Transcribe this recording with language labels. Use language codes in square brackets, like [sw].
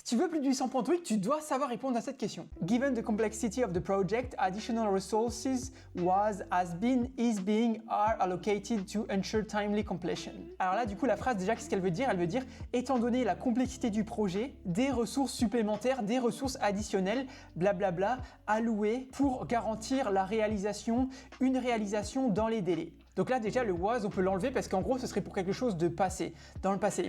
[fr] tu veux plus de 800 points TOEIC, tu dois savoir répondre à cette question. [en] Given the complexity of the project, additional resources was, has been, is being, are allocated to ensure timely completion. [fr] Alors là, du coup, la phrase, déjà, qu'est-ce qu'elle veut dire? Elle veut dire, étant donné la complexité du projet, des ressources supplémentaires, des ressources additionnelles, blablabla, allouées pour garantir la réalisation, une réalisation dans les délais. Donc là déjà le was on peut l'enlever parce qu'en gros ce serait pour quelque chose de passé, dans le passé.